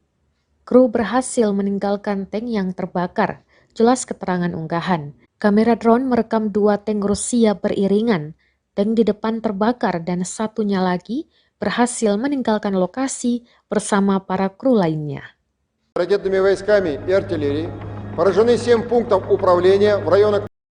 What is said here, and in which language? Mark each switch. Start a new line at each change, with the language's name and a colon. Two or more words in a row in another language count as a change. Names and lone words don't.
Indonesian: Kru berhasil meninggalkan tank yang terbakar, jelas keterangan unggahan. Kamera drone merekam dua tank Rusia beriringan. Tank di depan terbakar dan satunya lagi berhasil meninggalkan lokasi bersama para kru lainnya.
Russian: Ракетными войсками и артиллерией поражены 7 пунктов управления в районах